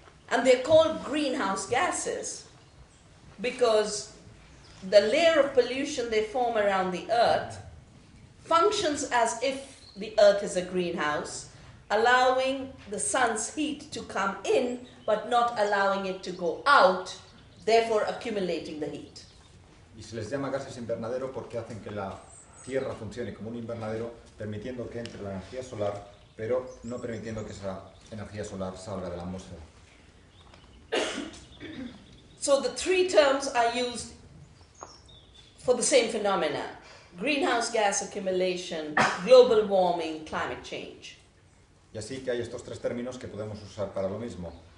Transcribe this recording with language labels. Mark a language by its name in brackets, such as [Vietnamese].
[English] And they're called greenhouse gases because the layer of pollution they form around the earth functions as if the earth is a greenhouse, allowing the sun's heat to come in but not allowing it to go out, therefore accumulating the heat. [Spanish] Y se les llama gases invernadero porque hacen que la Tierra funcione como un invernadero, permitiendo que entre la energía solar, pero no permitiendo que esa energía solar salga de la atmósfera. [English] So the three terms are used for the same phenomena: greenhouse gas accumulation, global warming, climate change. [Spanish] Y así que hay estos tres términos que podemos usar para lo mismo.